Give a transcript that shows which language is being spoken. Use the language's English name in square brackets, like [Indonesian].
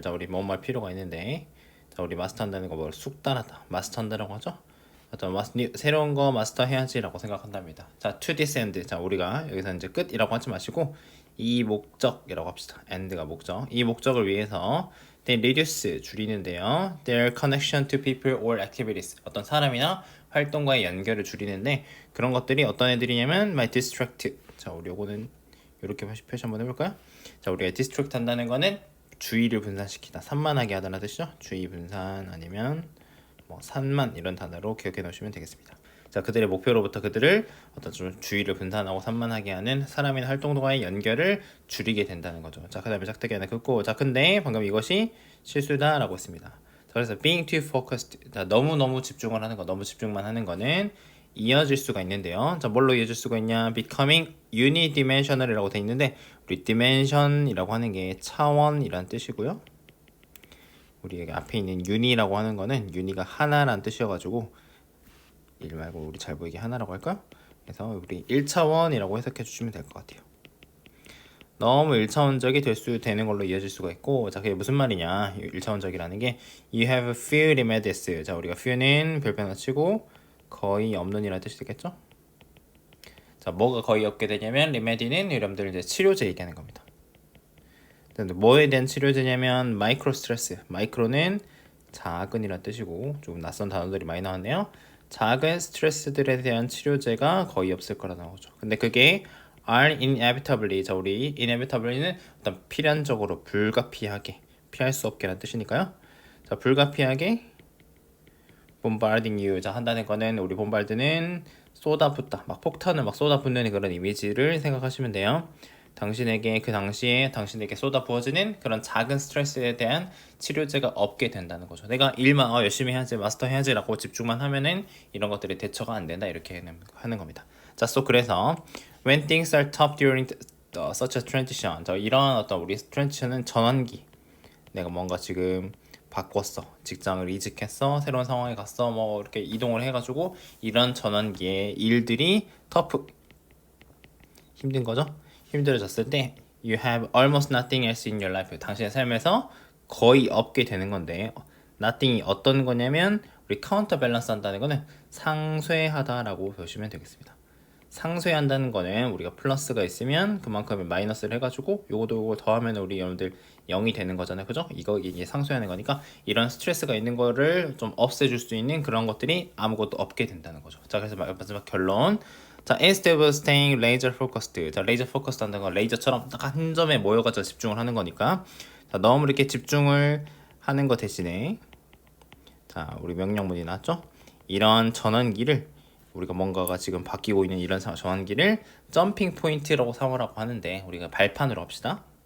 [Korean] 자, 우리 뭐뭐 할 필요가 있는데 자, 우리 마스터한다는 거 뭘 숙달하다. 마스터한다라고 하죠. 어떤 새로운 거 마스터 해야지라고 생각한답니다. 자, [English] to this end. [Korean] 자, 우리가 여기서 이제 끝이라고 하지 마시고 이 목적이라고 합시다. end가 목적. 이 목적을 위해서 [English] they reduce [Korean] 줄이는데요. [English] their connection to people or activities. [Korean] 어떤 사람이나 활동과의 연결을 줄이는데 그런 것들이 어떤 애들이냐면 [English] my distract. [Korean] 자, 우리 요거는 이렇게 표시 한번 해볼까요? 자, 우리가 distract 한다는 거는 주의를 분산시키다. 산만하게 하다는 뜻이죠. 주의 분산 아니면 뭐 산만 이런 단어로 기억해 놓으시면 되겠습니다. 자, 그들의 목표로부터 그들을 어떤 좀 주의를 분산하고 산만하게 하는 사람의 활동과의 연결을 줄이게 된다는 거죠. 자, 그다음에 짝대기 하나 긋고 자, 근데 방금 이것이 실수다라고 했습니다. 자, 그래서 [English] being too focused. [Korean] 자, 너무 집중을 하는 거, 너무 집중만 하는 거는 이어질 수가 있는데요. 자, 뭘로 이어질 수가 있냐? [English] becoming unidimensional [Korean] 이라고 돼 있는데 우리 dimension이라고 하는 게 차원이란 뜻이고요. 우리 여기 앞에 있는 유니라고 하는 거는 유니가 하나란 뜻이어가지고 일 말고 우리 잘 보이게 하나라고 할까요? 그래서 우리 1차원이라고 해석해 주시면 될 것 같아요. 너무 1차원적이 되는 걸로 이어질 수가 있고 자, 그게 무슨 말이냐? 1차원적이라는 게 [English] you have few remedies. [Korean] 자, 우리가 few는 별표나 치고 거의 없는 이라는 뜻이 되겠죠? 자, 뭐가 거의 없게 되냐면 remedy는 여러분들 이제 치료제 얘기하는 겁니다. 뭐에 대한 치료제냐면 마이크로 스트레스. 마이크로는 작은이란 뜻이고 좀 낯선 단어들이 많이 나왔네요. 작은 스트레스들에 대한 치료제가 거의 없을 거라는 거죠. 근데 그게 [English] are inevitably. [Korean] 자, 우리 inevitably는 어떤 필연적으로 불가피하게 피할 수 없게라는 뜻이니까요. 자, 불가피하게 [English] bombarding you. [Korean] 자, 한다는 거는 우리 bombar드는 쏟아붓다. 막 폭탄을 막 쏟아붓는 그런 이미지를 생각하시면 돼요. 당신에게 그 당시에 당신에게 쏟아부어지는 그런 작은 스트레스에 대한 치료제가 없게 된다는 거죠. 내가 일만 열심히 해야지 마스터 해야지라고 집중만 하면은 이런 것들이 대처가 안 된다 이렇게 하는 겁니다. 자, 그래서 [English] when things are tough during such a transition. [Korean] 자, 이런 어떤 우리 transition은 전환기. 내가 뭔가 지금 바꿨어, 직장을 이직했어, 새로운 상황에 갔어, 뭐 이렇게 이동을 해가지고 이런 전환기에 일들이 터프 힘든 거죠. [English] 힘들어졌을 때 you have almost nothing else in your life. [Korean] 당신의 삶에서 거의 없게 되는 건데 nothing이 어떤 거냐면 우리 카운터 밸런스 한다는 거는 상쇄하다라고 보시면 되겠습니다. 상쇄한다는 거는 우리가 플러스가 있으면 그만큼의 마이너스를 해가지고 요거 더하면 우리 여러분들 0이 되는 거잖아요. 그죠? 이게 상쇄하는 거니까 이런 스트레스가 있는 거를 좀 없애줄 수 있는 그런 것들이 아무것도 없게 된다는 거죠. 자, 그래서 마지막 결론. 자, [English] instead of staying laser focused. [Korean] 자, 레이저 포커스 한다는 건 레이저처럼 딱 한 점에 모여가지고 집중을 하는 거니까. 자, 너무 이렇게 집중을 하는 거 대신에 자, 우리 명령문이 나왔죠? 이런 전환기를 우리가 뭔가가 지금 바뀌고 있는 이런 전환기를 점핑 포인트라고 삼으라고 하는데 우리가 발판으로 합시다.